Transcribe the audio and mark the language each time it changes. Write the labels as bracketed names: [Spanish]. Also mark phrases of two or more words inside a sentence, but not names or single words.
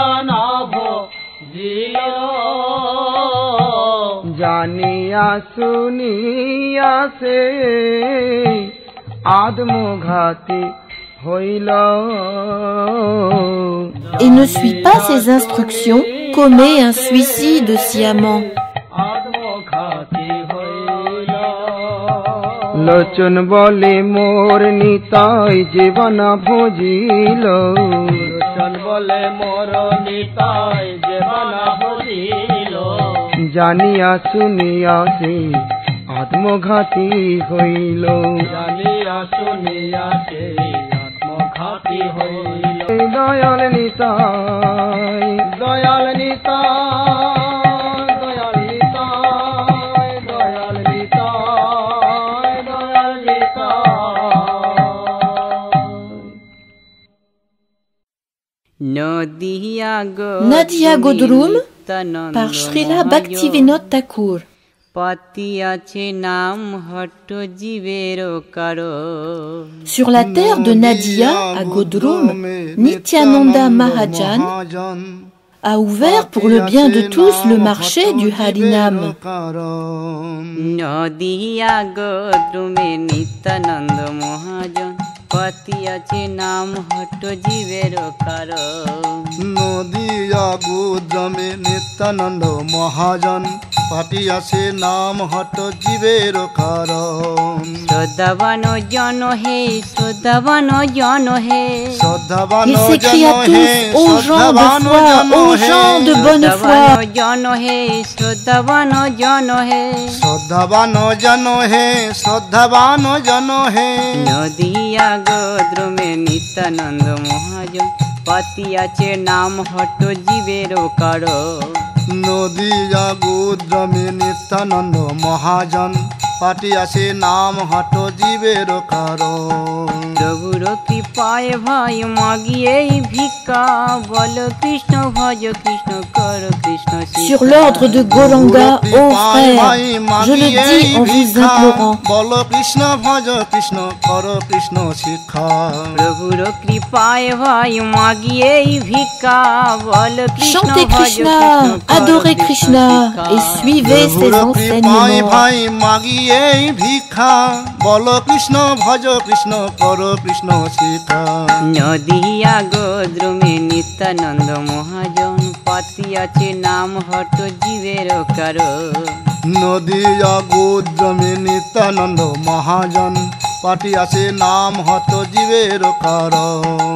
[French] Et ne suit pas ses instructions, commet un suicide sciemment. [Bangla] লোচন বলে মোর নিতাই জীবনা ভজিল লোচন বলে মোর নিতাই জীবনা ভজিল জানিয়া শুনিয়া সে আত্মঘাতী হইল জানিয়া শুনিয়া সে আত্মঘাতী হইল দয়াল নিতাই দয়াল নিতাই দয়াল নিতাই দয়াল নিতাই দয়াল নিতাই [French] Nadia Godrum par Srila Bhaktivinoda Thakur. Sur la terre de Nadia à Godrum, Nityananda Mahajan a ouvert pour le bien de tous le marché du Harinam. [Bangla] নদিয়া গোদ্রুমে নিত্যানন্দ মহাজন পতি আছে নাম হট্ট জীবের কারণ নদিয়া গোদ্রমে নিত্যানন্দ মহাজন পাটি আছে নাম হট্ট জীবের কারণ শ্রদ্ধাবান জন হে শ্রদ্ধাবান জন হে [French] Il s'écrie à tous, aux gens de foi, aux gens de bonne foi. [Bangla] জন হে শ্রদ্ধাবান জন হে শ্রদ্ধাবান জন হে শ্রদ্ধাবান জন হে নদিয়া গোদ্রমে নিত্যানন্দ মহাজন পতি আছে নাম হট্ট জীবের কারণ নদিয়া গোদ্রমে নিত্যানন্দ মহাজন পাটি আছে নাম হট্ট জীবের কারণ প্রভুর কৃপায় ভাই মাগিয়ে ভিক্ষা বল কৃষ্ণ ভজ কৃষ্ণ কর কৃষ্ণ [French] Sur l'ordre de Gauranga, ô frères, je le dis en vous implorant. [Bangla] বল কৃষ্ণ ভজ কৃষ্ণ কর কৃষ্ণ শিক্ষা প্রভুর কৃপায় ভাই মাগিয়ে ভিক্ষা বল কৃষ্ণ [French] Chantez [Bangla] ভজ [French] Krishna, [Bangla] কৃষ্ণ [French] adorez Krishna et suivez ses [Bangla] কৃপায় [French] enseignements. [Bangla] ভাই মাগিয়ে ভিক্ষা বল কৃষ্ণ ভজ কৃষ্ণ কর কৃষ্ণ শিক্ষা নদিয়া গোদ্রুমে নিত্যানন্দ মহাজন পাতি আছে নাম হট্ট জীবের কারণ নদিয়া গোদ্রমে নিত্যানন্দ মহাজন পাটি আছে নাম হত জীবের কারণ